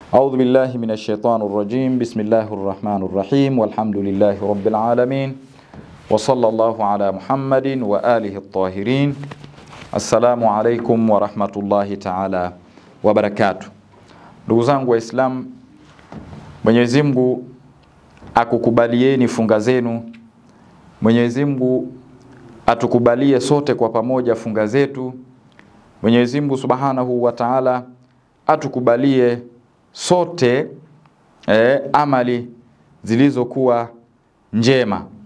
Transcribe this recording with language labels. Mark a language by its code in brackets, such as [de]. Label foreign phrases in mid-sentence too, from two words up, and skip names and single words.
[ar] أعوذ بالله من الشيطان الرجيم. بسم الله الرحمن الرحيم والحمد لله رب العالمين وصلى الله على محمد وآله الطاهرين. السلام عليكم ورحمة الله تعالى وبركاته. [sw] Ndugu zangu Waislamu, Mwenyezi Mungu akukubalieni funga zenu. Mwenyezi Mungu atukubalie sote kwa pamoja funga zetu. Mwenyezi Mungu [ar] سبحانه وتعالى [sw] atukubalie sote amali zilizokuwa njema.